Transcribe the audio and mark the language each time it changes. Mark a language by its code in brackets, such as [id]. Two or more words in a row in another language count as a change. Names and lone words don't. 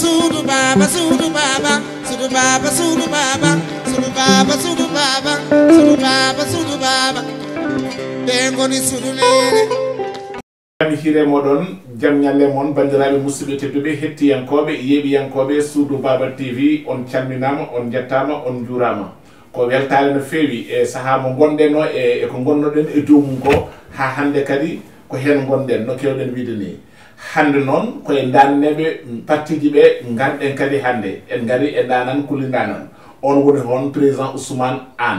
[ff] sudu baba, sudu baba, sudu baba, sudu baba, sudu baba, sudu baba, sudu baba, sudu baba. Bengoni sudu nene. Jam hire moɗon jam ñalle mon bandiraɓe musidɓe tedduɓe hettiyankoɓe yeeɓiyankoɓe Suudu Baba TV on calminama on jettama on juurama ko weltare no feewi e saaha mo gonɗen o e ko gonnoɗen e dow mum ko ha hande kadi ko hen gonɗen no kewɗen wiide ni hande noon koye danneɓe partiji ɓe garɗen kadi hande en gari e danan kullidanan on woni hon président Ousmane Anne.